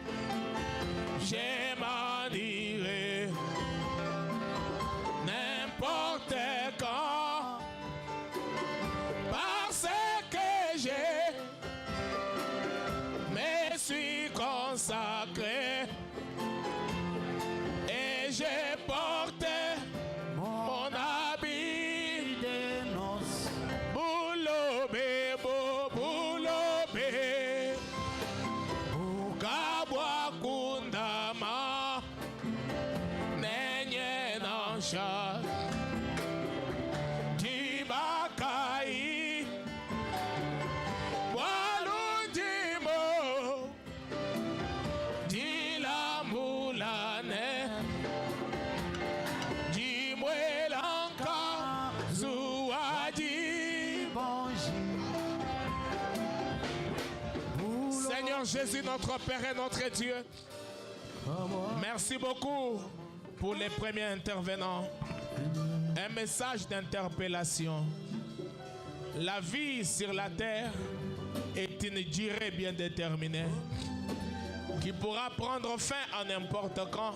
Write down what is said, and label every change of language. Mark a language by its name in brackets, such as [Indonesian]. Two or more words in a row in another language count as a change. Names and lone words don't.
[French] Je m'en irai n'importe quand, parce que je me suis consacré et je porte mon habit des noces, Boulobe, Boulobe, Bukabwa Kundama, Nenye Nansha, Tibakai, Walundimo, Dilamulane, Dimwelanka, Zouadi. Seigneur Jésus, notre Père et notre Dieu, merci beaucoup pour les premiers intervenants. Un message d'interpellation. La vie sur la terre est une durée bien déterminée qui pourra prendre fin à n'importe quand.